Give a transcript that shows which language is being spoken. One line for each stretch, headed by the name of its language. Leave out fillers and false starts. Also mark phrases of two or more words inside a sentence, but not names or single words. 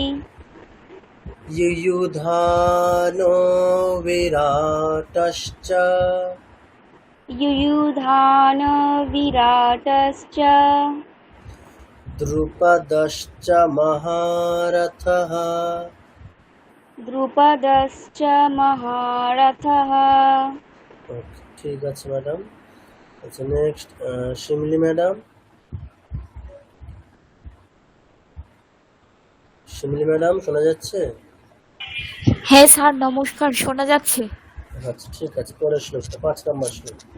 Sanskrit: युयुधानो विराटश्च। युयुधान विराटश्च। द्रुपदश्च महारथः। द्रुपदश्च महारथः।
Bangla: ঠিক আছে ম্যাডাম। আচ্ছা নেক্সট শিমলি ম্যাডাম। শিমলি ম্যাডাম শোনা যাচ্ছে? হ্যাঁ স্যার নমস্কার, শোনা যাচ্ছে। আচ্ছা ঠিক আছে, পরের শ্লোকটা 5 নম্বর শ্লোক।